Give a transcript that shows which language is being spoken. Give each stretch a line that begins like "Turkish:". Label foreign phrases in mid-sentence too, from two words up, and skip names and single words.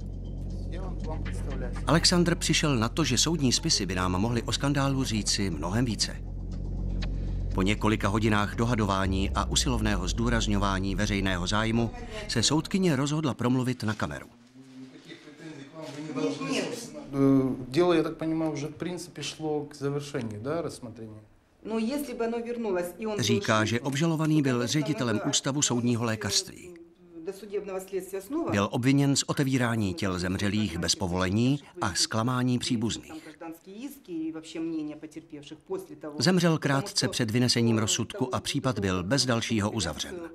Czech: Alexandr přišel na to, že soudní spisy by nám mohly o skandálu říci mnohem více. Po několika hodinách dohadování a usilovného zdůrazňování veřejného zájmu se soudkyně rozhodla promluvit na kameru.
Russian: Дело, я так понимаю, уже в принципе шло к завершению, да, рассмотрения?
Czech: Říká, že obžalovaný byl ředitelem Ústavu soudního lékařství. Byl obviněn z otevírání těl zemřelých bez povolení a zklamání příbuzných. Zemřel krátce před vynesením rozsudku a případ byl bez dalšího uzavřen.